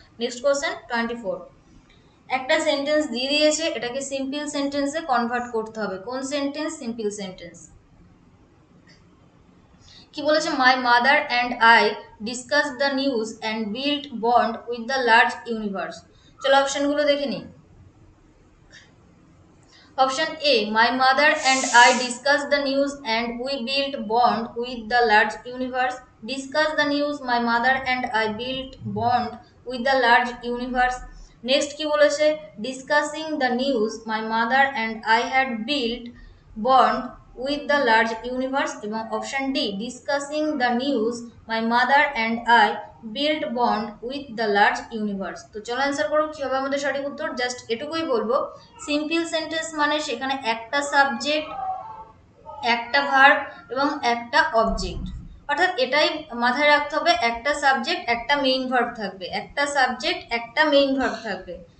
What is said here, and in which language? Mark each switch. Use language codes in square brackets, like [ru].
[bn] Next question 24, একটা sentence দিয়ে দিয়েছে, এটাকে সিম্পল সেন্টেন্সে কনভার্ট করতে হবে। কোন সেন্টেন্স, সিম্পল সেন্টেন্স। কি বলেছে, [en] My mother and I discuss the news and build bond with the large universe. [bn] চলো অপশনগুলো দেখে নিই। [en] Option A, my mother and I discussed the news and we built bond with the large universe. Discuss the news, my mother and I built bond with the large universe. Next [bn] কি বলেছে, [en] discussing the news, my mother and I had built bond with the large universe, [bn] এবং [en] Option D discussing the news my mother and I build bond with the large universe. [bn] তো চলো answer করো কি হবে আমাদের সঠিক উত্তর। জাস্ট এটুকুই বলবো, সিম্পল সেন্টেন্স মানে সেখানে একটা সাবজেক্ট, একটা ভার্ব এবং একটা অবজেক্ট, অর্থাৎ এটাই মাথায় রাখতে হবে, একটা সাবজেক্ট একটা মেইন ভার্ব থাকবে, একটা সাবজেক্ট একটা মেইন ভার্ব থাকবে।